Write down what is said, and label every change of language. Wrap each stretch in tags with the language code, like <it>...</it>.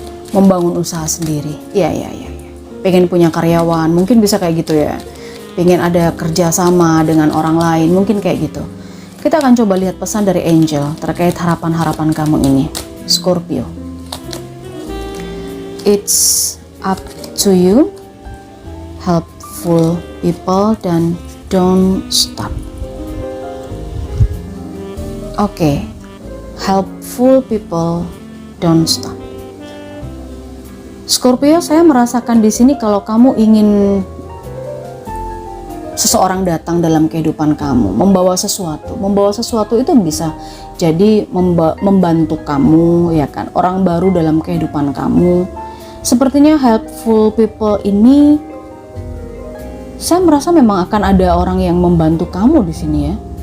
<id>Membangun usaha sendiri. Ya. Pengen punya karyawan, mungkin bisa kayak gitu ya. Pengen ada kerjasama dengan orang lain, mungkin kayak gitu. Kita akan coba lihat pesan dari Angel terkait harapan-harapan kamu ini, Scorpio.</id> <en>It's up to you. Helpful people dan don't stop. Oke. Helpful people, don't stop.</en> <id>Scorpio, saya merasakan di sini kalau kamu ingin seseorang datang dalam kehidupan kamu, membawa sesuatu. Membawa sesuatu itu bisa jadi membantu kamu, ya kan? Orang baru dalam kehidupan kamu. Sepertinya helpful people ini, saya merasa memang akan ada orang yang membantu kamu di sini ya.</id>